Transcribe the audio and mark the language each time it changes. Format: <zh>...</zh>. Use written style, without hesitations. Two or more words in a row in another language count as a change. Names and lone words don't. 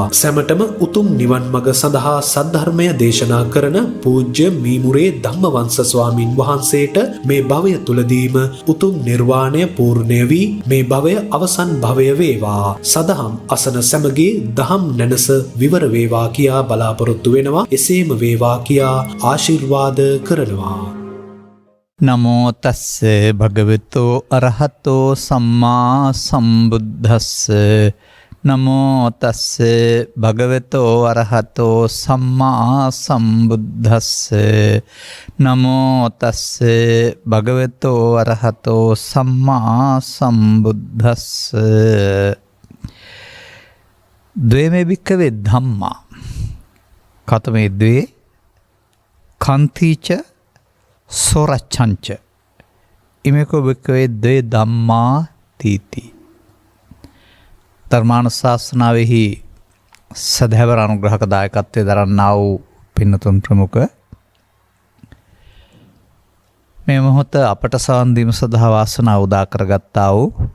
<si>සැමටම උතුම් නිවන් මඟ සඳහා සද්ධර්මය දේශනා කරන පූජ්‍ය මීමුරේ ධම්මවංශ ස්වාමින් වහන්සේට මේ භවය තුලදීම උතුම් නිර්වාණය පූර්ණය වී මේ භවය අවසන් භවය වේවා. සදහම් අසන සැමගේ දහම් නැනස විවර වේවා කියා බලාපොරොත්තු වෙනවා. එසේම වේවා කියා ආශිර්වාද කරනවා.</si> <pi>නමෝ තස්ස භගවතු අරහතෝ සම්මා සම්බුද්දස්ස. නමෝ තස්ස භගවතු අරහතෝ සම්මා සම්බුද්දස්ස. නමෝ තස්ස භගවතු අරහතෝ සම්මා සම්බුද්දස්ස. ද්වේමේ භික්ඛවේ ධම්මා කතමේ ද්වේ කන්තිච සොරච්ඡංච ඉමේකෝ භික්ඛවේ ද්වේ ධම්මා තීති.</pi> <si>ධර්මානුශාසනාවෙහි සදහැවර අනුග්‍රහක දායකත්වයේ දරන්නා වූ පින්නතුන් ප්‍රමුඛ මේ මොහොත අපට සවන් දීම සඳහා වාසනාව උදා කරගත්තා වූ</si>